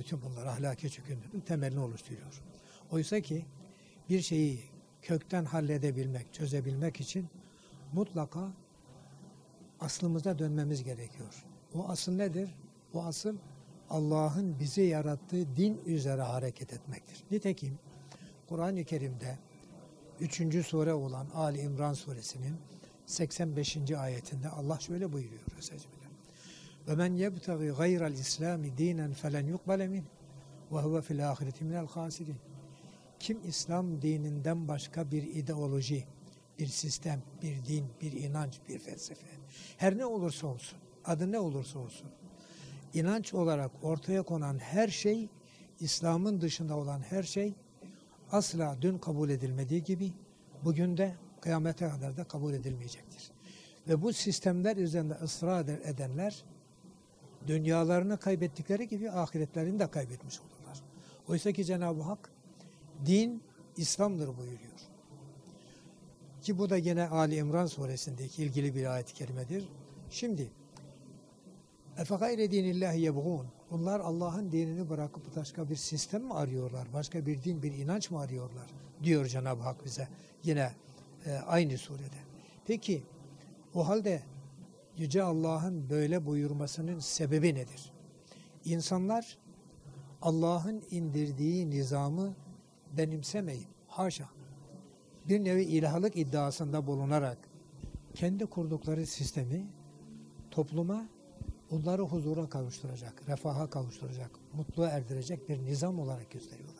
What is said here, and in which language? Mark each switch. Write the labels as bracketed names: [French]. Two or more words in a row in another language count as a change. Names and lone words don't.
[Turkish] Bütün bunlar ahlaki çöküntünün temelini oluşturuyor. Oysa ki bir şeyi kökten halledebilmek, çözebilmek için mutlaka aslımıza dönmemiz gerekiyor. O asıl nedir? O asıl Allah'ın bizi yarattığı din üzere hareket etmektir. Nitekim Kur'an-ı Kerim'de 3. sure olan Ali İmran suresinin 85. ayetinde Allah şöyle buyuruyor. [Arabic] وَمَنْ يَبْتَغِ غَيْرَ الْاِسْلَامِ دِينًا فَلَنْ يُقْبَلَ مِنْهِ وَهُوَ فِي الْآخِرَةِ مِنَ الْخَاسِرِينَ. [Turkish] Kim İslam dininden başka bir ideoloji, bir sistem, bir din, bir inanç, bir felsefe, her ne olursa olsun, adı ne olursa olsun, inanç olarak ortaya konan her şey, İslam'ın dışında olan her şey, asla dün kabul edilmediği gibi, bugün de kıyamete kadar da kabul edilmeyecektir. Ve bu sistemler üzerinde ısrar edenler, dünyalarını kaybettikleri gibi ahiretlerini de kaybetmiş olurlar. Oysa ki Cenab-ı Hak, din İslam'dır buyuruyor. Ki bu da yine Ali İmran suresindeki ilgili bir ayet-i kerimedir. Şimdi [Arabic] اَفَغَيْرَ دِينِ اللّٰهِ يَبْغُونَ. [Turkish] Bunlar Allah'ın dinini bırakıp başka bir sistem mi arıyorlar? Başka bir din, bir inanç mı arıyorlar? Diyor Cenab-ı Hak bize yine aynı surede. Peki o halde Yüce Allah'ın böyle buyurmasının sebebi nedir? İnsanlar Allah'ın indirdiği nizamı benimsemeyip, haşa, bir nevi ilahlık iddiasında bulunarak kendi kurdukları sistemi topluma, onları huzura kavuşturacak, refaha kavuşturacak, mutluluğa erdirecek bir nizam olarak gösteriyorlar.